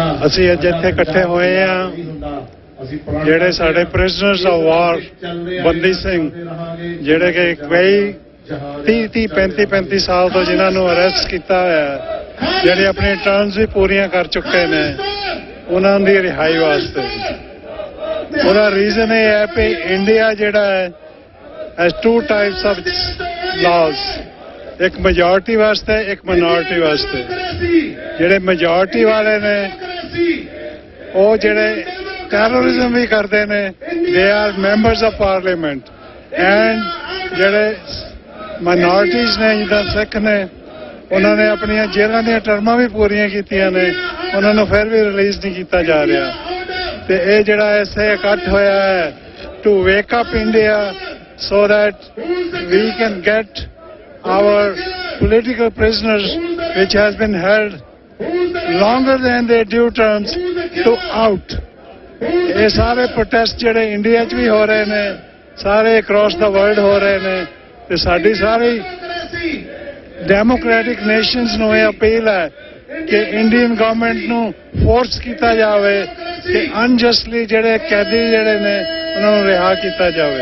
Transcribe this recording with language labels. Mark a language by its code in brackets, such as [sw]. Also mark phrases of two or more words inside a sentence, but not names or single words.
[pa] ਅਸੀਂ ਅੱਜ ਇੱਥੇ ਇਕੱਠੇ ਹੋਏ ਆ ਜਿਹੜੇ ਸਾਡੇ [en] prisoners of war [pa] ਬੰਦੀ ਸਿੰਘ, ਜਿਹੜੇ ਕਿ ਕਈ 35 ਸਾਲ ਤੋਂ ਜਿਨ੍ਹਾਂ ਨੂੰ ਅਰੈਸਟ ਕੀਤਾ ਹੋਇਆ, ਜਿਹੜੇ ਆਪਣੇ ਟਰਮਸ ਵੀ ਪੂਰੀਆਂ ਕਰ ਚੁੱਕੇ ਨੇ, ਉਹਨਾਂ ਦੀ ਰਿਹਾਈ ਵਾਸਤੇ। ਉਹਦਾ ਰੀਜ਼ਨ ਇਹ ਹੈ ਕਿ ਇੰਡੀਆ ਜਿਹੜਾ ਹੈ [en] has two types of laws, [pa] ਇੱਕ majority ਵਾਸਤੇ, ਇੱਕ minority ਵਾਸਤੇ। ਜਿਹੜੇ majority ਵਾਲੇ ਨੇ ਉਹ ਜਿਹੜੇ terrorism ਵੀ ਕਰਦੇ ਨੇ, [en] they are members of parliament, and [pa] ਜਿਹੜੇ minorities ਨੇ ਜਿੱਦਾਂ ਸਿੱਖ ਨੇ, ਉਹਨਾਂ ਨੇ ਆਪਣੀਆਂ ਜੇਲ੍ਹਾਂ ਦੀਆਂ ਟਰਮਾਂ ਵੀ ਪੂਰੀਆਂ ਕੀਤੀਆਂ ਨੇ, ਉਹਨਾਂ ਨੂੰ ਫਿਰ ਵੀ ਰਿਲੀਜ਼ ਨਹੀਂ ਕੀਤਾ ਜਾ ਰਿਹਾ। ਤੇ ਇਹ ਜਿਹੜਾ ਇੱਥੇ ਇਕੱਠ ਹੋਇਆ ਹੈ [en] to wake up India so that we can get our political prisoners which has been held longer than their due terms to out. [pa] ਇਹ ਸਾਰੇ ਪ੍ਰੋਟੈਸਟ ਜਿਹੜੇ ਇੰਡੀਆ 'ਚ ਵੀ ਹੋ ਰਹੇ ਨੇ, ਸਾਰੇ [en] across the world [pa] ਹੋ ਰਹੇ ਨੇ, ਤੇ ਸਾਡੀ ਸਾਰੀ [en] democratic nations [pa] ਨੂੰ ਇਹ ਅਪੀਲ ਹੈ ਕਿ [en] Indian government [pa] ਨੂੰ ਫੋਰਸ ਕੀਤਾ ਜਾਵੇ ਕਿ ਅਨਜਸਟਲੀ ਜਿਹੜੇ ਕੈਦੀ ਜਿਹੜੇ ਨੇ ਉਹਨਾਂ ਨੂੰ ਰਿਹਾ ਕੀਤਾ ਜਾਵੇ।